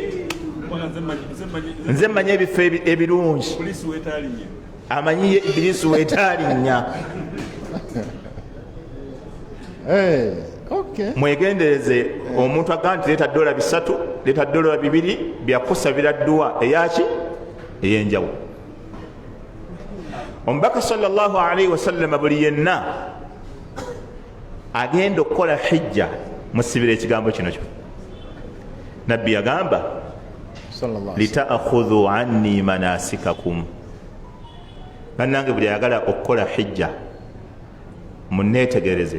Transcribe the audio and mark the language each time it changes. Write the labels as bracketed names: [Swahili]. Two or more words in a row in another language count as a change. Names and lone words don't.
[Ganda] Nze mmanyi ebifo ebirungi amanyi Ibiliisi weetaalinnya. Mwegendereze omuntu agamba nti leeta $3 leeta $2 byakusabira dduwa eyaki ey'enjawulo. Omubaka [Arabic] صلى الله عليه وسلم [Ganda] buli yenna agenda okukola hijja musibira ekigambo kino kyo. Nabbi yagamba [Arabic] لتأخذوا عني مناسككم. [Ganda] Bannange buli ayagala okukola hijja munneetegereze.